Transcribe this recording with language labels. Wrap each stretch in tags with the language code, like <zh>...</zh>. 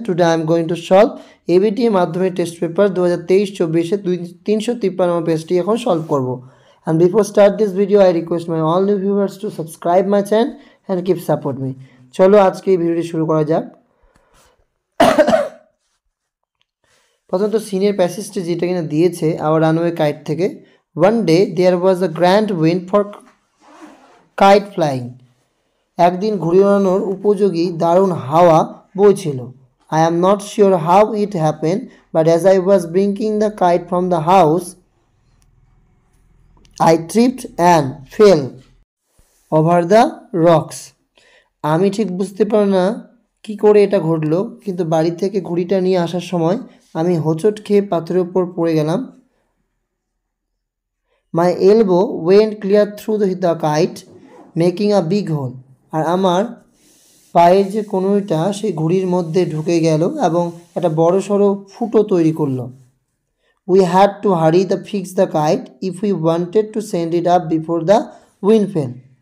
<en>Today I am going to solve ABT Madhyamik test paper 2023-24 353</en> <bn>পেজটি এখন সলভ করব।</bn> <en>And before start this video I request my all new viewers to subscribe my channel and keep support me.</en> <bn>চলো আজকে এই ভিডিওটি শুরু করা যাক। প্রথমত সিনের প্যাসেজটি যেটা কিনা দিয়েছে আওয়ার রানওয়ে কাইট থেকে,</bn> <en>one day there was a grand wind for kite flying.</en> <bn>একদিন ঘুড়ি ওড়ানোর উপযোগী দারুণ হাওয়া বইছিল।</bn> <en>I am not sure how it happened, but as I was bringing the kite from the house, I tripped and fell over the rocks.</en> <bn>আমি ঠিক বুঝতে পারি না কি করে এটা ঘটলো, কিন্তু বাড়ি থেকে ঘুড়িটা নিয়ে আসার সময় আমি হোঁচট খেয়ে পাথরের উপর পড়ে গেলাম।</bn> <en>My elbow went clear through the kite, making a big hole.</en> <bn>আর আমার পায়ের যে কনুইটা সেই ঘুড়ির মধ্যে ঢুকে গেল এবং একটা বড় সড়ো ফুটো তৈরি করলো।</bn> <en>We had to hurry to fix the kite if we wanted to send it up before the wind fell.</en>